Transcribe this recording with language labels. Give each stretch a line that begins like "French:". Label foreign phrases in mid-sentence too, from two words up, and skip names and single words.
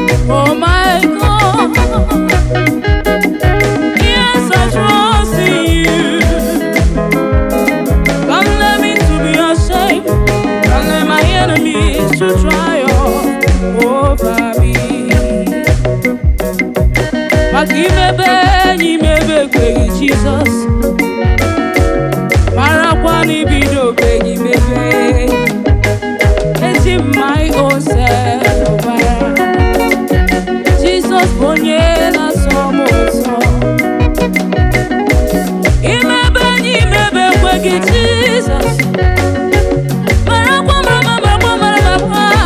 English: Oh my God, yes, I trust in you. Don't let me to be ashamed. Don't let my enemies to triumph over me.
Igbo: Maka imebe enyi, mebe ekweghị Jizọs. Marakwa na ibido beghị mebe. Eji m
English: my own self
Igbo: ọbara. Jizọs bụ onye na-asọ m ụzọ. Imebe enyi, mebe ekweghị Jizọs. Marakwa, marakwa, marakwa, marakwa.